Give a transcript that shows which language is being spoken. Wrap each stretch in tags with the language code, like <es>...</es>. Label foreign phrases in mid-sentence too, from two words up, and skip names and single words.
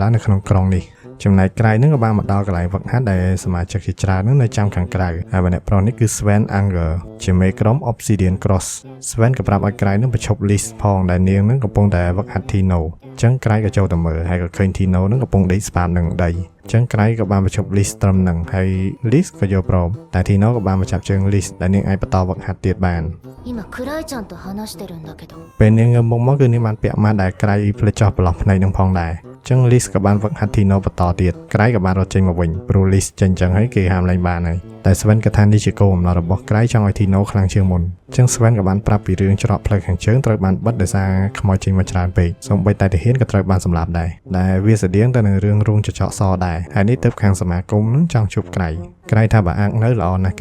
<km>ឡើងនៅក្នុងក្រុងនេះចំណែកក្រៃនឹងក៏បានមកដល់កន្លែងវឹកហាត់ដែលសមាជិកជាច្រើននឹងនៅចាំខាងក្រៅហើយម្នាក់ប្រុសនេះគឺ Sven Anger ជាមេក្រុម Obsidian Cross Sven ក៏ប្រាប់ឲ្យក្រៃនឹងបញ្ឈប់ Liz ផងដែលនាងនឹងកំពុងតែវឹកហាត់ Tino អញ្ចឹងក្រៃក៏ចូលទៅមើលហើយក៏ឃើញ Tino នឹងកំពុងដេកស្ប៉ាមនឹងដីអញ្ចឹងក្រៃក៏បានបញ្ឈប់ Liz ត្រឹមនឹងហើយ Liz ក៏យកព្រមតែ Tino ក៏បានមកចាប់ជើង Liz ដែលនាងអាចបន្តវឹកហាត់ទៀតបាន</km> <ja>今クライちゃんと話してるんだけど</ja> <km>ពេលនាងងើបមុខមកគឺនាងបានពាក់ម៉ាស់ដែលក្រៃផ្លេចចោះប្រឡោះភ្នែកនឹងផងដែរចឹង Liz ក៏បានវឹកហាត់ Tino បន្តទៀតក្រៃក៏បានរត់ចេញមកវិញព្រោះ Liz ចេញចឹងហើយគេហាមលែងបានហើយតែ Sven ក៏ថានេះជាគោលបំណងរបស់ក្រៃចង់ឲ្យ Tino ខ្លាំងជាងមុនចឹង Sven ក៏បានប្រាប់ពីរឿងច្រកផ្លូវខាងជើងត្រូវបានបិទដោយសារខ្មោចចេញមកច្រើនពេកសូម្បីតែទាហានក៏ត្រូវបានសម្លាប់ដែរដែលវាស្តៀងទៅនឹងរឿងរូងចចកសដែរហើយនេះទៅខាងសមាគមនឹងចង់ជួបក្រៃថាបើអាកនៅល្អណាស់គេ</km>